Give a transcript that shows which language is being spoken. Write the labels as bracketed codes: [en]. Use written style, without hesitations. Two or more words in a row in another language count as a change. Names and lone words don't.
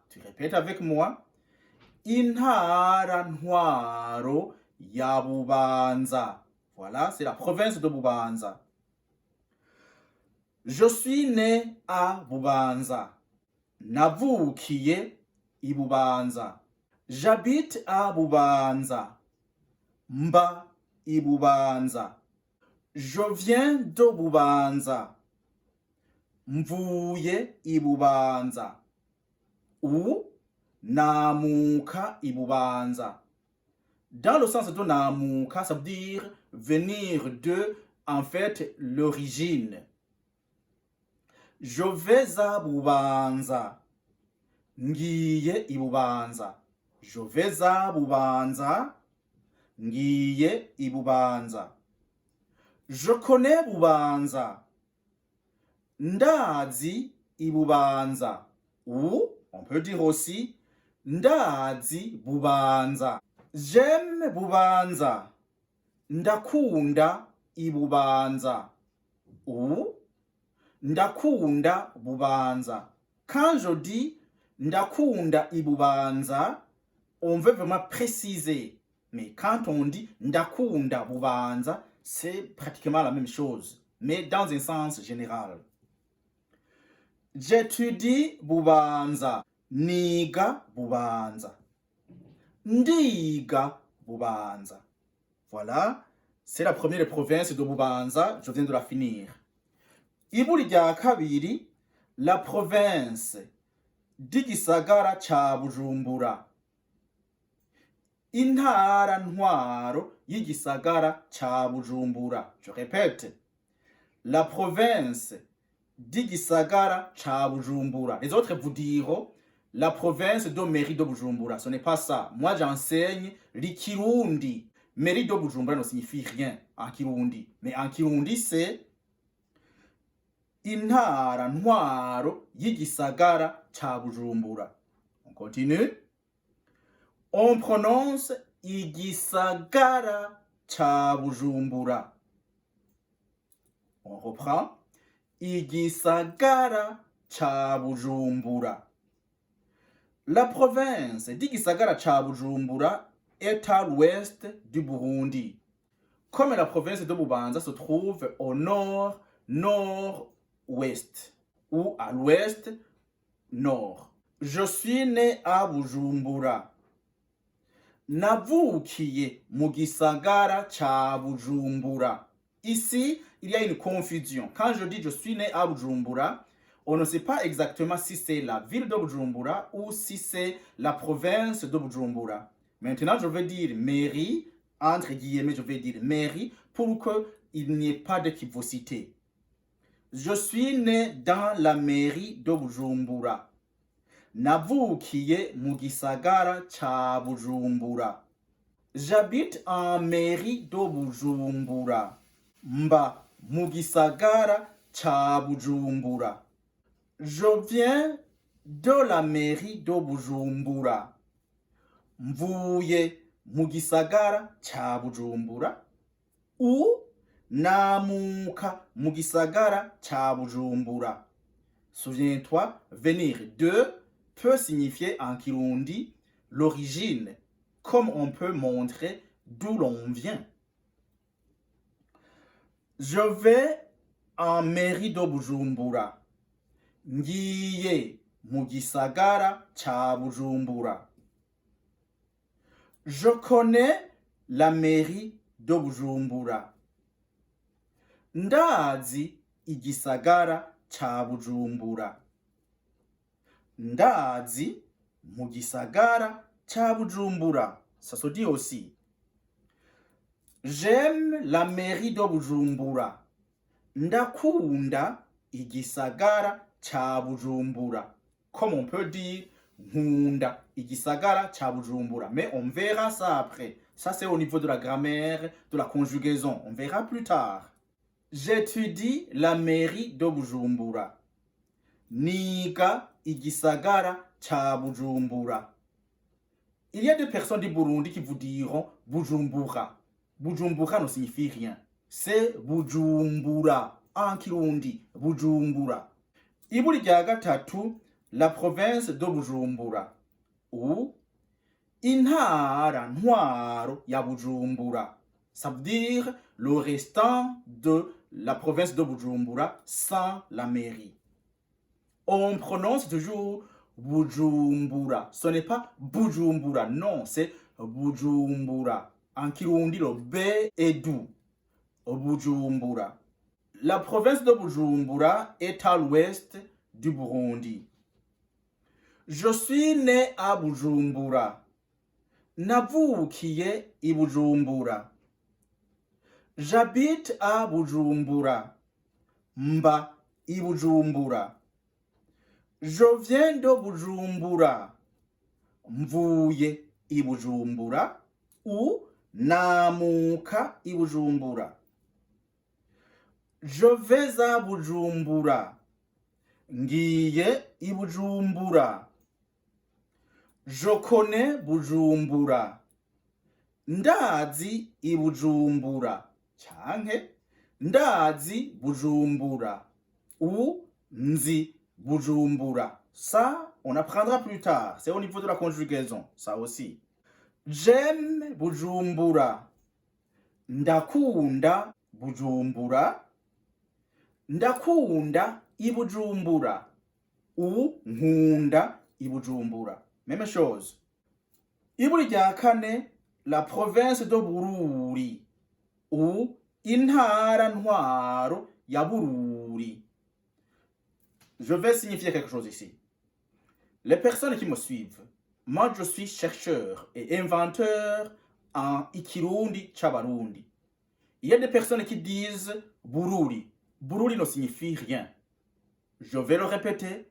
[fr] Tu répètes avec moi, [rn] Intara Ntwaro ya Bubanza. [fr] Voilà, c'est la province de Bubanza. Je suis né à Bubanza. [rn] Navukiye i Bubanza. [fr] J'habite à Bubanza. [rn] Mba ibubanza. [fr] Je viens de Bubanza. [rn] Mvuye ibubanza. Ou namuka ibubanza. [fr] Dans le sens de namuka, ça veut dire venir de, en fait, l'origine. Je vais à Bubanza. [rn] Ngiye ibubanza. [fr] Je vais à Bubanza. [rn] Ngiye ibubanza. [fr] Je connais Bubanza. [rn] Ndazi ibubanza. [fr] Ou on peut dire aussi [rn] ndazi Bubanza. [fr] J'aime Bubanza. [rn] Ndakunda ibubanza. Ou ndakunda Bubanza. [fr] Quand je dis [rn] ndakunda ibubanza, [fr] on veut vraiment préciser. Mais quand on dit [rn] ndakunda Bubanza, [fr] c'est pratiquement la même chose, mais dans un sens général. J'étudie Bubanza. [rn] Niga Bubanza. Ndiga Bubanza. [fr] Voilà, c'est la première province de Bubanza, je viens de la finir. [rn] Ibuli rya kabiri, [fr] la province d' [rn] igisagara ca Bujumbura. Intara ntwaro y'igisagara ca Bujumbura. [fr] Je répète, la province d' [rn] igisagara ca Bujumbura. [fr] Les autres vous diront la province de mairie de Bujumbura. Ce n'est pas ça. Moi, j'enseigne l'Ikirundi. Mairie de Bujumbura ne signifie rien en Kirundi. Mais en Kirundi, c'est [rn] intara ntwaro y'igisagara ca Bujumbura. [fr] On continue. On prononce [rn] igisagara ca Bujumbura. [fr] On reprend. [rn] Igisagara ca Bujumbura. [fr] La province d' [rn] igisagara ca Bujumbura [fr] est à l'ouest du Burundi. Comme la province de Bubanza se trouve au nord, nord-ouest, ou à l'ouest, nord. Je suis né à Bujumbura. [rn] Navukiye mu gisagara ca Bujumbura. [fr] Ici, il y a une confusion. Quand je dis je suis né à Bujumbura, on ne sait pas exactement si c'est la ville de Bujumbura ou si c'est la province de Bujumbura. Maintenant, je vais dire mairie, entre guillemets, je vais dire mairie pour qu'il n'y ait pas d'équivocité. Je suis né dans la mairie de Bujumbura. [rn] Navukiye mu gisagara ca Bujumbura. [fr] J'habite en mairie de Bujumbura. [rn] Mba mu gisagara ca Bujumbura. [fr] Je viens de la mairie de Bujumbura. [rn] Mvuye mu gisagara ca Bujumbura. Ou namuka mu gisagara ca Bujumbura. [fr] Souviens-toi, venir de peut signifier en Kirundi l'origine, comme on peut montrer d'où l'on vient. Je vais en mairie de Bujumbura. [rn] Ngiye mu gisagara ca Bujumbura. [fr] Je connais la mairie de Bujumbura. [rn] Ndazi igisagara ca Bujumbura. Ndazi mu gisagara ca Bujumbura. [fr] Ça se dit aussi. J'aime la mairie de Bujumbura. [rn] Ndakunda igisagara ca Bujumbura. [fr] Comme on peut dire [rn] nkunda igisagara ca Bujumbura. [fr] Mais on verra ça après. Ça, c'est au niveau de la grammaire, de la conjugaison. On verra plus tard. J'étudie la mairie de Bujumbura. [rn] Niga igisagara ca Bujumbura. [fr] Il y a des personnes du Burundi qui vous diront Bujumbura. Bujumbura ne signifie rien. C'est Bujumbura. [rn] En Kirundi, Bujumbura. Ibuli rya gatatu, [fr] la province de Bujumbura. [rn] Ou intara ntwaro ya Bujumbura. [fr] Ça veut dire le restant de la province de Bujumbura sans la mairie. On prononce toujours Bujumbura. Ce n'est pas Bujumbura, non, c'est Bujumbura. En Kirundi, le B est doux. Bujumbura. La province de Bujumbura est à l'ouest du Burundi. Je suis né à Bujumbura. [rn] Navukiye i Bujumbura. [fr] J'habite à Bujumbura. [rn] Mba i Bujumbura. [fr] Je viens de Bujumbura. [rn] Mvuye i Bujumbura ou namuka i Bujumbura. [fr] Je vais à Bujumbura. [rn] Ngiye i Bujumbura. [fr] Je connais Bujumbura. [rn] Ndazi i Bujumbura. Canke ndazi Bujumbura ou nzi Bujumbura. [fr] Ça, on apprendra plus tard. C'est au niveau de la conjugaison, ça aussi. J'aime Bujumbura. Ndakunda Bujumbura. [rn] Ndakunda i Bujumbura ou nkunda i Bujumbura. [fr] Même chose. [rn] Iburi rya kane, [fr] la province de Bururi ou [rn] intara ntwaro ya Bururi. [fr] Je vais signifier quelque chose ici. Les personnes qui me suivent, moi je suis chercheur et inventeur en [rn] Ikirundi Chabarundi. [fr] Il y a des personnes qui disent Bururi. Bururi ne signifie rien. Je vais le répéter.